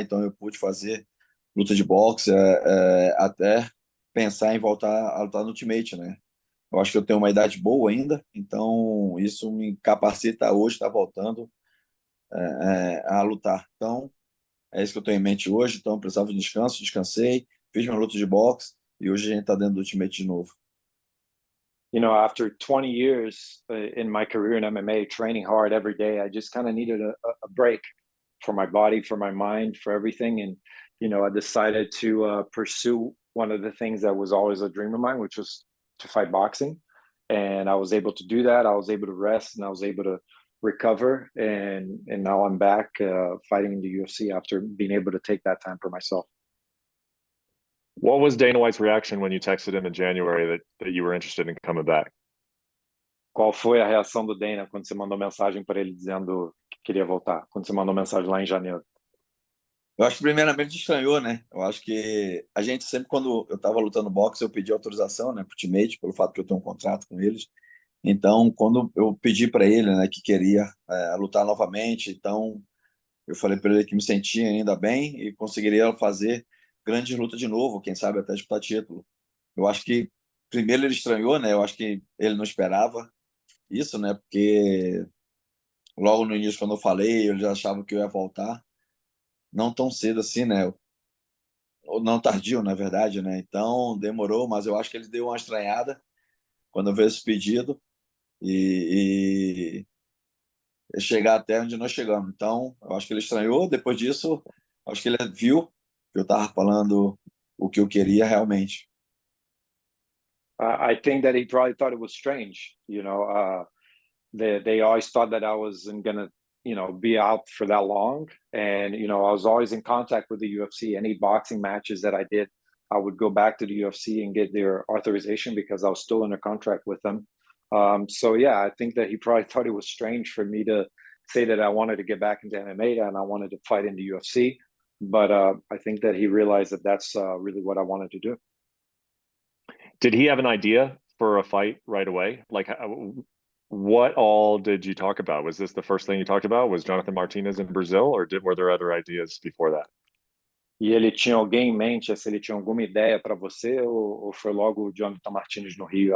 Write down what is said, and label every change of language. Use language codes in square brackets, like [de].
[pt] Então, eu pude fazer luta de boxe, até pensar em voltar a lutar no Ultimate, né? Eu acho que eu tenho uma idade boa ainda, então isso me capacita hoje estar voltando a lutar. Então, é isso que eu tenho em mente hoje. Então, eu precisava de descanso, descansei, fiz minha luta de boxe e hoje a gente está dentro do Ultimate de novo. [en] After 20 years in my career in MMA, training hard every day, I just kind of needed a break for my body, for my mind, for everything. And, I decided to pursue one of the things that was always a dream of mine, which was to fight boxing. And I was able to do that. I was able to rest and I was able to recover. And now I'm back fighting in the UFC after being able to take that time for myself. What was Dana White's reaction when you texted him in January that you were interested in coming back? [pt] Qual foi a reação do Dana quando você mandou mensagem para ele dizendo que queria voltar? Quando você mandou mensagem lá em janeiro? Eu acho que primeiramente estranhou, né? Eu acho que a gente sempre, quando eu estava lutando boxe, eu pedi autorização, né, para o Ultimate, pelo fato que eu tenho um contrato com eles. Então, quando eu pedi para ele, né, que queria lutar novamente, então eu falei para ele que me sentia ainda bem e conseguiria fazer grandes lutas de novo, quem sabe até disputar título. Eu acho que primeiro ele estranhou, né? Eu acho que ele não esperava isso, né? Porque logo no início, quando eu falei, eles já achavam que eu ia voltar. Não tão cedo assim, né? Ou não tardio, na verdade, né? Então demorou, mas eu acho que ele deu uma estranhada quando veio esse pedido e chegar até onde nós chegamos. Então, eu acho que ele estranhou. Depois disso, acho que ele viu que eu estava falando o que eu queria realmente. [en] I think that he probably thought it was strange. They always thought that I wasn't gonna, be out for that long. And I was always in contact with the UFC. Any boxing matches that I did, I would go back to the UFC and get their authorization because I was still under contract with them. So yeah, I think that he probably thought it was strange for me to say that I wanted to get back into MMA and I wanted to fight in the UFC. But I think that he realized that that's really what I wanted to do. Did he have an idea for a fight right away? Like, what all did you talk about? Was this the first thing you talked about? Was Jonathan Martinez in Brazil, or were there other ideas before that? [pt] E ele tinha alguém em mente, se ele tinha alguma ideia para você, ou foi logo o Jonathan Martinez no Rio?